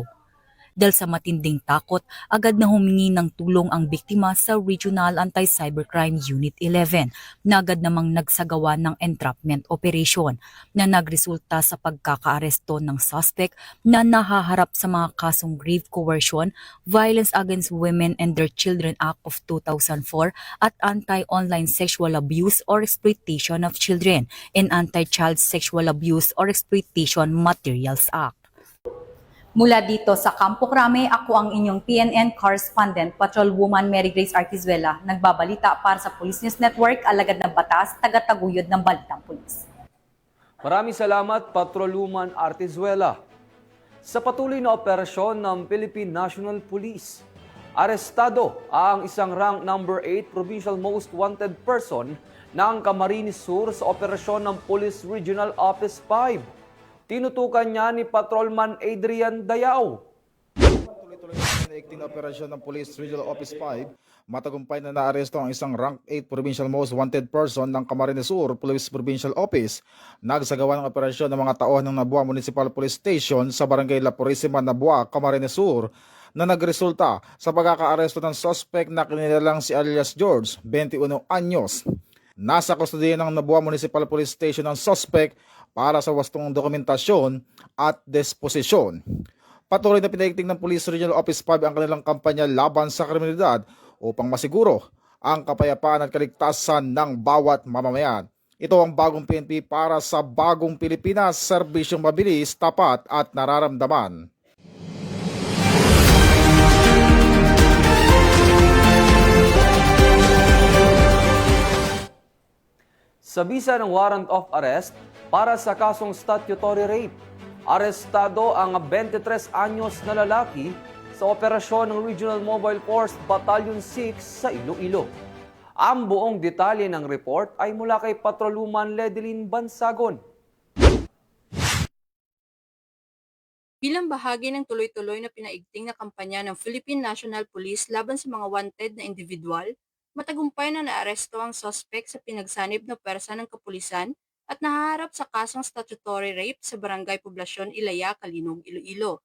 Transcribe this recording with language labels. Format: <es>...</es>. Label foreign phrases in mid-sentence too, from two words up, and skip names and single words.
<tl>Dahil sa matinding takot, agad na humingi ng tulong ang biktima sa Regional Anti-Cybercrime Unit 11 na agad namang nagsagawa ng</tl> <en>entrapment operation</en> <tl>na nagresulta sa pagkakaaresto ng suspect na nahaharap sa mga kasong</tl> <en>grave coercion,</en> <tl>Violence Against Women and Their Children Act of 2004 at Anti-Online Sexual Abuse or Exploitation of Children and Anti-Child Sexual Abuse or Exploitation Materials Act. Mula dito sa Kampo Krame, ako ang inyong PNN correspondent, Patrolwoman Mary Grace Artezuela, nagbabalita para sa Police News Network, alagad ng batas, tagataguyod ng Balitang Pulis. Maraming salamat, Patrolwoman Artezuela. Sa patuloy na operasyon ng Philippine National Police, arestado ang isang</tl> <en>rank number 8 Provincial Most Wanted Person</en> <tl>ng Camarines Sur sa operasyon ng Police Regional Office 5. Tinutukan niya ni Patrolman Adrian Dayao. Tuloy-tuloy na operasyon ng Police Regional Office 5, matagumpay na naaresto ang isang</tl> <en>rank 8 Provincial Most Wanted Person</en> <tl>ng Camarines Sur Police Provincial Office. Nagsagawa ng operasyon ng mga tauhan ng Nabua Municipal Police Station sa Barangay La Purisima, Nabua, Camarines Sur na nagresulta sa pagkakaaresto ng suspect na kinilalang si alias George, 21 anyos. Nasa kustodiya ng Nabua Municipal Police Station ang suspect para sa wastong dokumentasyon at disposisyon. Patuloy na pinaigting ng Police Regional Office 5 ang kanilang kampanya laban sa kriminalidad upang masiguro ang kapayapaan at kaligtasan ng bawat mamamayan. Ito ang bagong PNP para sa bagong Pilipinas, serbisyong mabilis, tapat at nararamdaman. Sa bisa ng</tl> <en>warrant of arrest</en> <tl>para sa kasong</tl> <en>statutory rape,</en> <tl>arestado ang 23 anyos na lalaki sa operasyon ng Regional Mobile Force Battalion 6 sa Iloilo. Ang buong detalye ng report ay mula kay Patrolwoman Ledeline Bansagon. Bilang bahagi ng tuloy-tuloy na pinaigting na kampanya ng Philippine National Police laban sa mga wanted na individual, matagumpay na naaresto ang suspect sa pinagsanib na pwersa ng kapulisan at nahaharap sa kasong</tl> <en>statutory rape</en> <tl>sa Barangay Poblasyon Ilaya, Kalinog, Iloilo.</tl>